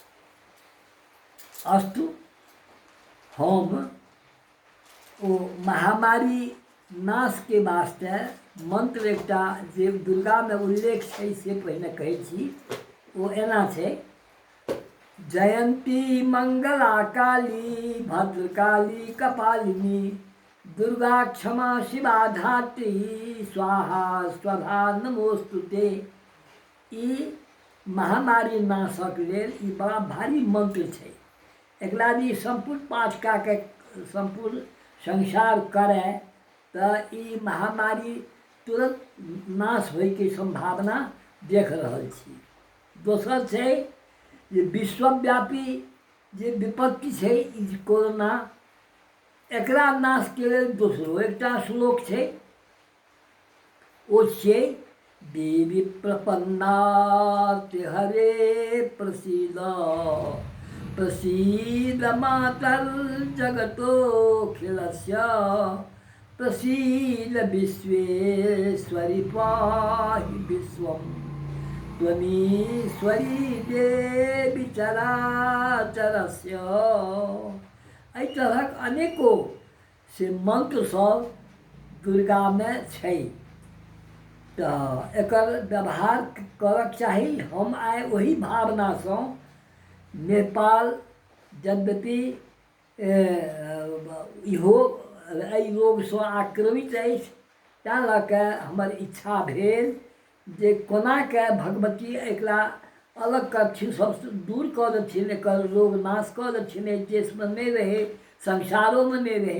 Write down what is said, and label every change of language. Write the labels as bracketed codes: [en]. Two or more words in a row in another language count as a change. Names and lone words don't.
[mai] अस्तु, हम ओ महामारी नाश के वास्ते मंत्र एकटा जे दुर्गा में उल्लेख छै से पहिने कहै छी। ओ एना छै: [sa] जयंती मंगला काली भद्रकाली कपालिनी दुर्गा क्षमा शिवा धात्री स्वाहा स्वधा नमोस्तुते। [mai] ई महामारी नाशक लेल ई बड़ा भारी मंत्र छै। एकरा यदि संपूर्ण पाठ का के संपूर्ण संसार करे तो ई महामारी तुरंत नाश होय के संभावना देख रहल छी। दोसर छै जे विश्वव्यापी जे विपत्ति छै ई कोरोना, एकरा नाश के लेल दोसरो एकटा श्लोक छै। [sa] ओष्ये देवी प्रपन्नार्ति हरे प्रसीद प्रसीद मातर्जगतोऽखिलस्य प्रसीद विश्वेश्वरि पाहि विश्वं त्वमीश्वरी देवी चराचरस्य। [mai] एहि तरहक अनेको से मंत्र सब दुर्गा में छै। तो एकर व्यवहार करक चाही। हम आइ ओही भावनासँ नेपाल यद्यपि इहो एहि रोगसँ आक्रमित अछि, तेँ लऽ कऽ हमर इच्छा भेल जे कोनाके भगवती एकरा अलग करथिन, सबसँ दूर कऽ देथिन, एकर रोग नाश कऽ देथिन, एहि देशमे नहि रहै, संसारोमे नहि रहै।